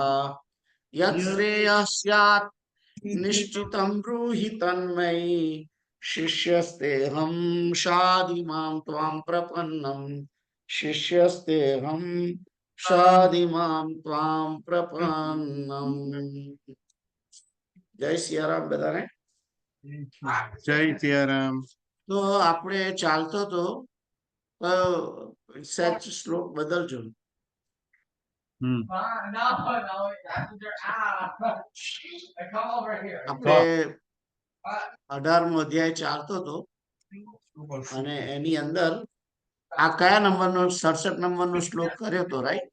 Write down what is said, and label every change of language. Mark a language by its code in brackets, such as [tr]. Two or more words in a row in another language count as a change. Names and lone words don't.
[sa] यत्श्रेयः स्यात् निश्चितं ब्रूहि तन्मयि शिष्यस्तेऽहं शाधि मां त्वां प्रपन्नं शिष्यस्तेऽहं शाधि मां त्वां प्रपन्नम। [gu] જય સિયારામ બધાને। जय सियाराम। तो આપણે ચાલતો તો સેચ શ્લોક બદલજો. આપણે 18મો અધ્યાય ચાલતો તો અને એની અંદર આ કયા નંબરનો 67 નંબરનો શ્લોક કર્યો તો, રાઈટ?